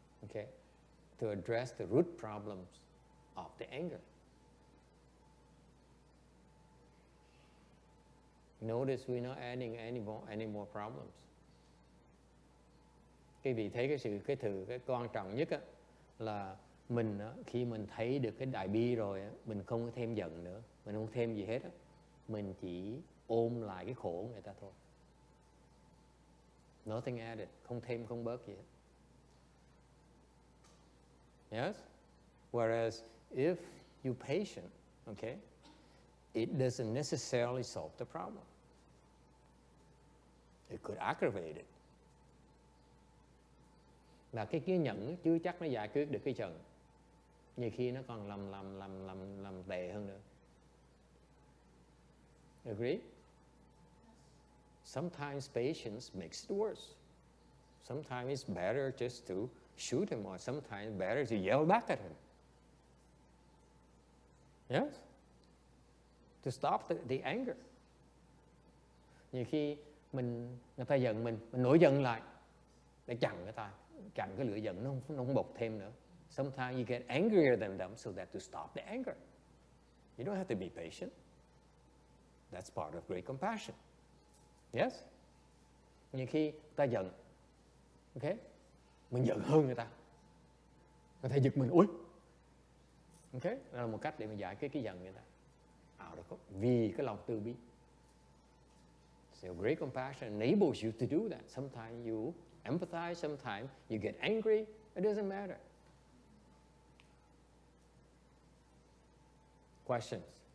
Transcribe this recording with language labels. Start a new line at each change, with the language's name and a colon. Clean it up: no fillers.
English: Okay? To address the root problems of the anger. Notice we're not adding any more problems.
Vietnamese: Quý vị thấy cái quan trọng nhất á, là mình á, khi mình thấy được cái đại bi rồi á, mình không có thêm giận nữa, mình không thêm gì hết á, mình chỉ ôm lại cái khổ người ta thôi.
English: Nothing added,
Vietnamese: không thêm không bớt gì hết.
English: Yes? Whereas if you're patient, okay, it doesn't necessarily solve the problem. It could aggravate it.
Vietnamese: Và cái kiên nhẫn chưa chắc nó giải quyết được cái giận. Nhiều khi nó còn làm tệ hơn nữa.
English: Agree? Sometimes patience makes it worse. Sometimes it's better just to shoot him, or sometimes better to yell back at him. Yes? To stop the anger.
Vietnamese: Nhiều khi người ta giận mình nổi giận lại để chặn cái lửa giận nó không bộc thêm nữa.
English: Sometimes you get angrier than them so that to stop the anger. You don't have to be patient. That's part of great compassion.
Vietnamese: Yes? Nhiều khi ta giận, okay? Mình giận hơn người ta giật mình, ui, okay? Đó là một cách để mình giải quyết cái giận người ta. Vì cái lòng từ bi.
English: So great compassion enables you to do that. Sometimes you empathize, sometimes you get angry. It doesn't matter. Questions?